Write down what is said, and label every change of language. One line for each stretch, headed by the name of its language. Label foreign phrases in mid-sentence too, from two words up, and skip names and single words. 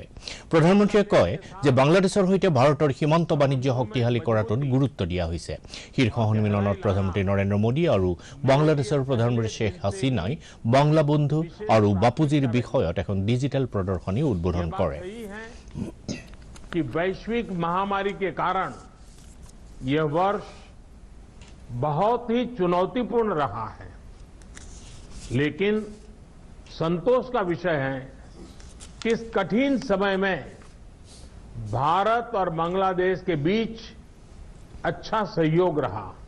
Assamese: প্ৰধানমন্ত্ৰীয়ে কয় যে বাংলাদেশৰ সৈতে ভাৰতৰ সীমান্ত বাণিজ্য শক্তিশালী কৰাটোত গুৰুত্ব দিয়া হৈছে। শীৰ্ষ সন্মিলনত প্ৰধানমন্ত্ৰী নৰেন্দ্ৰ মোদী আৰু বাংলাদেশৰ প্ৰধানমন্ত্ৰী শ্বেখ হাছিনাই বাংলা বন্ধু আৰু বাপুজিৰ বিষয়ত এখন ডিজিটেল প্ৰদৰ্শনী উদ্বোধন কৰে।
Hindi: कि वैश्विक महामारी के कारण यह वर्ष बहुत ही चुनौतीपूर्ण रहा है, लेकिन संतोष का विषय है कि इस कठिन समय में भारत और बांग्लादेश के बीच अच्छा सहयोग रहा।